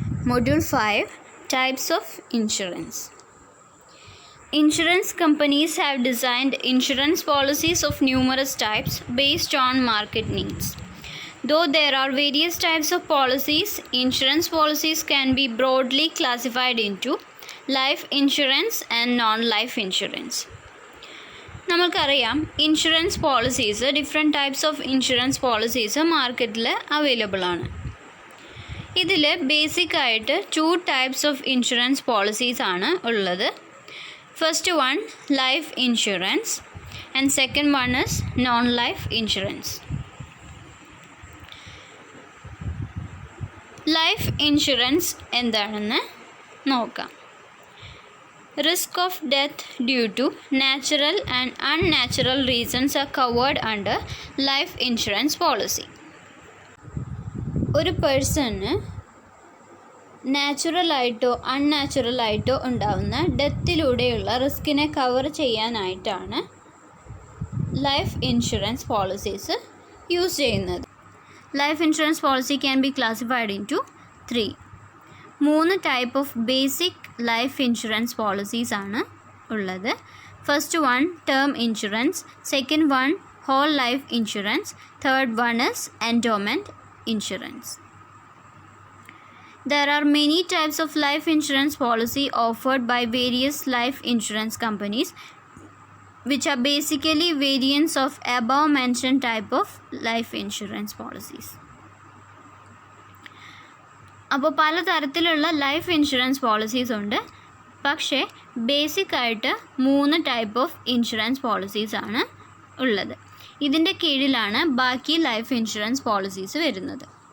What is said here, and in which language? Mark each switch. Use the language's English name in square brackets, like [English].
[English] Module 5 Types of Insurance. Insurance companies have designed insurance policies of numerous types based on market needs. Though there are various types of policies, insurance policies can be broadly classified into life insurance and non-life insurance. നമുക്കറിയാം insurance policies different types of insurance policies മാർക്കറ്റിൽ available ആണ്. [Malayalam] ഇതിൽ ബേസിക്കായിട്ട് 2 types of insurance policies ആണ് ഉള്ളത്. [English] First one life insurance and second one is non life insurance. [Malayalam] Life insurance എന്താണെന്ന് നോക്കാം. [English] Risk of death due to natural and unnatural reasons are covered under life insurance policy. [Malayalam] ഒരു person നാച്ചുറലായിട്ടോ അൺനാച്ചുറലായിട്ടോ ഉണ്ടാകുന്ന ഡെത്തിലൂടെയുള്ള റിസ്കിനെ cover ചെയ്യാനായിട്ടാണ് life insurance policies use ചെയ്യുന്നത്. [English] Life insurance policy can be classified into 3 type of basic life insurance policies ആണ് ഉള്ളത്. First one term insurance, second one whole life insurance, third one is endowment insurance. There are many types of life insurance policy offered by various life insurance companies, which are basically variants of above mentioned type of life insurance policies. [Malayalam] അപ്പോൾ പലതരത്തിലുള്ള life insurance policies ഉണ്ട്. പക്ഷേ ബേസിക്കായിട്ട് 3 type of insurance policies ആണ് ഉള്ളത്. ഇതിൻ്റെ കീഴിലാണ് ബാക്കി ലൈഫ് ഇൻഷുറൻസ് പോളിസീസ് വരുന്നത്.